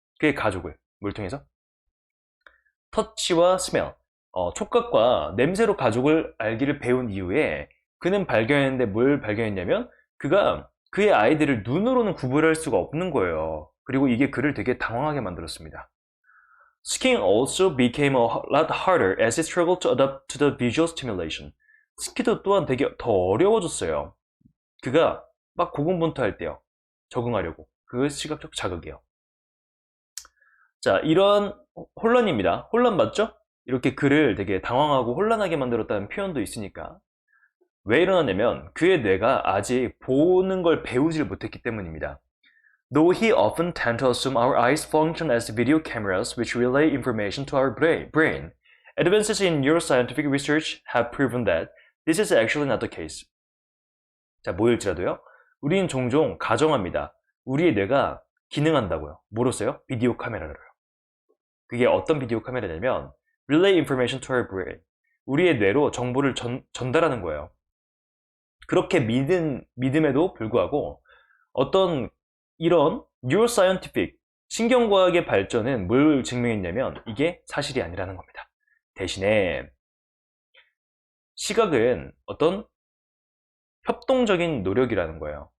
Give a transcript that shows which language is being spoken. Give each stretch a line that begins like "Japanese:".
Korean: 그의 가족을, 뭘 통해서? 터치와 스멜, 촉각과 냄새로 가족을 알기를 배운 이후에 그는 발견했는데 뭘 발견했냐면 그가 그의 아이들을 눈으로는 구분할 수가 없는 거예요. 그리고 이게 그를 되게 당황하게 만들었습니다.
English: Skiing also became a lot harder as he struggled to adapt to the visual stimulation.
Korean: 스키도 또한 되게 더 어려워졌어요. 그가 막 고군분투할 때요. 적응하려고. 그 시각적 자극이요. 자, 이런 혼란입니다. 혼란 맞죠? 이렇게 그를 되게 당황하고 혼란하게 만들었다는 표현도 있으니까. 왜 일어났냐면 그의 뇌가 아직 보는 걸 배우질 못했기 때문입니다.
English: Though he often tend to assume our eyes function as video cameras which relay information to our brain, advances in neuroscientific research have proven that this is actually not the case.
Korean: 자, 뭐일지라도요. 우리는 종종 가정합니다. 우리의 뇌가 기능한다고요. 뭐로써요? 비디오 카메라로요. 그게 어떤 비디오 카메라냐면
English: relay information to our brain.
Korean: 우리의 뇌로 정보를 전달하는 거예요. 그렇게 믿음에도 불구하고 어떤 이런 neuroscientific 신경과학의 발전은 뭘 증명했냐면 이게 사실이 아니라는 겁니다. 대신에 시각은 어떤 협동적인 노력이라는 거예요.